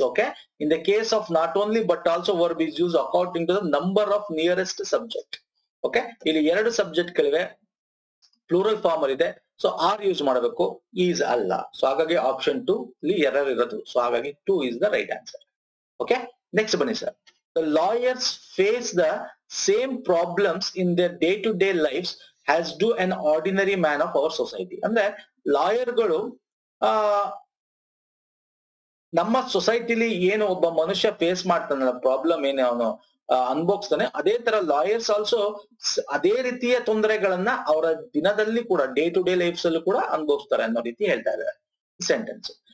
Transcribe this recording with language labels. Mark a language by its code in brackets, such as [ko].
[en] Okay, in the case of not only but also verb is used according to the number of nearest subject. [kn] Okay, ಇಲ್ಲಿ 2 subject ಗಳಿವೆ, plural form ಅಲ್ಲಿ ಇದೆ. So R use ಮಾಡಬೇಕು, is ಅಲ್ಲ. So ಹಾಗಾಗಿ option 2 ಇಲ್ಲಿ error ಇರೋದು. So ಹಾಗಾಗಿ [en] 2 is the right answer. [kn] Okay, next ಬನ್ನಿ sir. [en] The lawyers face the same problems in their day-to-day lives as do an ordinary man of our society. [kn] ಅಂದ್ರೆ ಲಾಯರ್ಗಳು ನಮ್ಮ ಸೊಸೈಟಿಲಿ ಏನು ಒಬ್ಬ ಮನುಷ್ಯ ಫೇಸ್ ಮಾಡ್ತಾನಲ್ಲ, ಪ್ರಾಬ್ಲಮ್ ಏನು ಅವನು ಅನುಭವಿಸ್ತಾನೆ, ಅದೇ ತರ ಲಾಯರ್ಸ್ ಆಲ್ಸೋ ಅದೇ ರೀತಿಯ ತೊಂದರೆಗಳನ್ನ ಅವರ ದಿನದಲ್ಲಿ ಕೂಡ, ಡೇ ಟು ಡೇ ಲೈಫ್ಸ್ ಅಲ್ಲೂ ಕೂಡ ಅನುಭವಿಸ್ತಾರೆ ಅನ್ನೋ ರೀತಿ ಹೇಳ್ತಾ ಇದ್ದಾರೆ ಸೆಂಟೆನ್ಸ್.